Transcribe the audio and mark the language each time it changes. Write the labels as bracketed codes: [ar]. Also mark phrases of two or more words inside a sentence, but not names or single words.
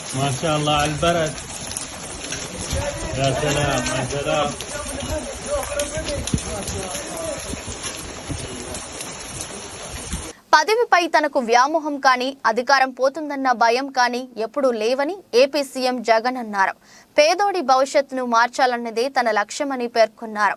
[ar] شاء الله على البرد. يا سلام يا سلام. [te] పదవిపై తనకు వ్యామోహం కానీ అధికారం పోతుందన్న భయం కానీ ఎప్పుడూ లేవని ఏపీ సీఎం జగన్ అన్నారు. పేదోడి భవిష్యత్తును మార్చాలన్నదే తన లక్ష్యమని పేర్కొన్నారు.